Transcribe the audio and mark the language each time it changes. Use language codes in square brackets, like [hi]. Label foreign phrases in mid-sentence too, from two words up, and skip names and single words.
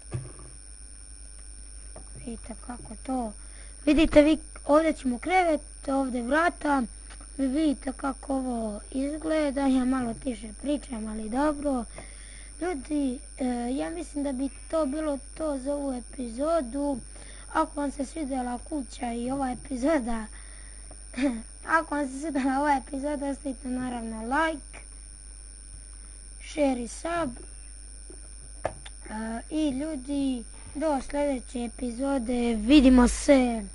[hr] Vidite kako to, vidite vi, ovdje ćemo krevet, ovdje vrata, vi vidite kako ovo izgleda, ja malo tiše pričam, ali dobro. Ljudi, ja mislim da bi to bilo to za ovu epizodu. Ako vam se svidjela kuća i ova epizoda, ostavite naravno [en] like, share [hr] i sub. I ljudi, do sljedeće epizode, vidimo se!